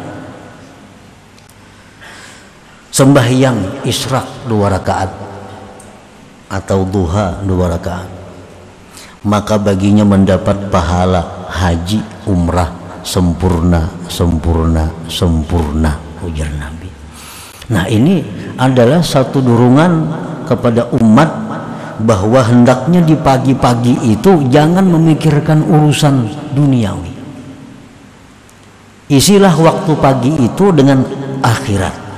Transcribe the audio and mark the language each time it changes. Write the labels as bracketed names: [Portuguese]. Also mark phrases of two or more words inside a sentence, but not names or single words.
[Indonesian] Sembahyang isyraq 2 rakaat atau duha 2 rakaat, maka baginya mendapat pahala haji umrah sempurna, sempurna, sempurna, ujar Nabi. Nah, ini adalah satu dorongan kepada umat bahwa hendaknya di pagi-pagi itu jangan memikirkan urusan duniawi. Isilah waktu pagi itu dengan akhirat.